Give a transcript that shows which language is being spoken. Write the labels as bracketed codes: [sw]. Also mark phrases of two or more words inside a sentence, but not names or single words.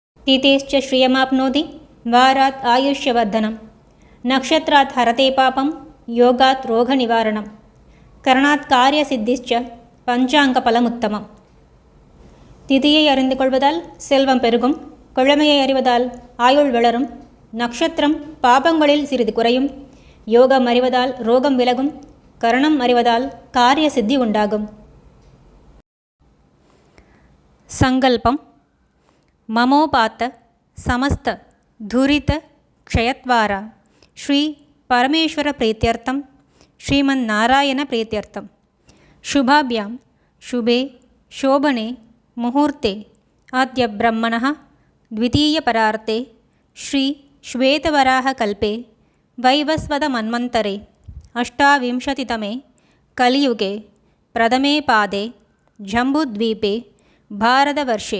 [sa] हितेश्च श्रियमाप्नोति वारात् आयुष्यवर्धनं नक्षत्रात् हरते पापं योगात् रोगनिवारणं करणात् कार्यसिद्धिश्च பஞ்சாங்கபலமுத்தமம். [ta] திதியை அறிந்து கொள்வதால் செல்வம் பெருகும், கிழமையை அறிவதால் ஆயுள் வளரும், நட்சத்திரம் பாபங்களில் சிறிது குறையும், யோகம் அறிவதால் ரோகம் விலகும், கரணம் அறிவதால் காரிய சித்தி உண்டாகும். சங்கல்பம். [sa] ममोपात्त समस्त दुरित क्षयद्वारा श्री परमेश्वर प्रीत्यर्थं श्रीमन्नारायण प्रीत्यर्थं शुभाभ्यां शुभे शोभने मुहूर्ते अद्य ब्रह्मणः द्वितीयपरार्ते श्री श्वेतवराहकल्पे वैवस्वतमन्वन्तरे अष्टाविंशतितमे कलियुगे प्रथमे पादे जम्बूद्वीपे भारतवर्षे